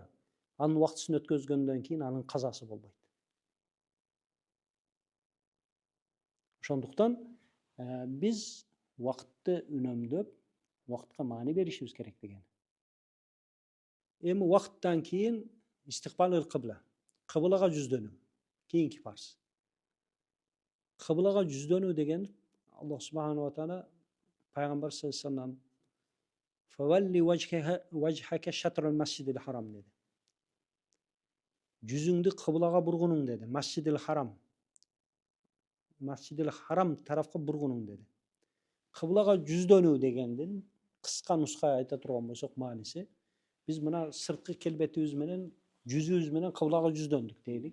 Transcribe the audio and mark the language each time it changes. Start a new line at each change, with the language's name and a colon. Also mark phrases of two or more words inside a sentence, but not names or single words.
Kyrgyz: Анын убактысын өткөзгөндөн кийин анын казасы болбойт. Ошондуктан биз убакытты үнөмдөп, убакытка маани беришибиз керек деген. Эми убакыттан кийин
Arabic: استقبال القبلة.
Kyrgyz: Кыблага жүздөнүү. Кийинки парз. Кыблага жүздөнүү деген
Arabic: الله سبحانه وتعالى
Kyrgyz: пайгамбар
Arabic: صلى الله عليه وسلم "فول وجهك شطر المسجد الحرام"
Kyrgyz: деди. Жүзүңдү кыблага бургунуң деди.
Arabic: المسجد الحرام. المسجد الحرام
Kyrgyz: тарафка бургунуң деди. Кыблага жүздөнүү дегендин кыска нуска айта турган болсок мааниси, биз мына сырткы келбетибиз менен, жүзүбүз менен кыблага жүздөндүк дейли.